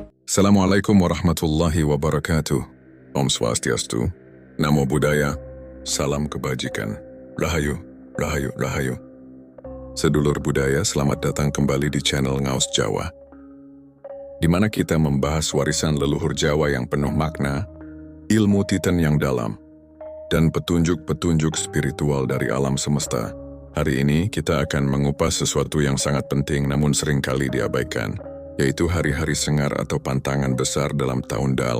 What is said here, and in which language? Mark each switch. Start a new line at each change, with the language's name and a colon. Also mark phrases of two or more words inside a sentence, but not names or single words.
Arabic: السلام عليكم ورحمة الله وبركاته.
Indonesian: Om Swastiastu, Namo Buddhaya, Salam Kebajikan, Rahayu, Rahayu, Rahayu. Sedulur budaya, selamat datang kembali di channel Ngaos Jawa, di mana kita membahas warisan leluhur Jawa yang penuh makna, ilmu titan yang dalam, dan petunjuk-petunjuk spiritual dari alam semesta. Hari ini kita akan mengupas sesuatu yang sangat penting namun seringkali diabaikan, yaitu hari-hari sengar atau pantangan besar dalam tahun Dal.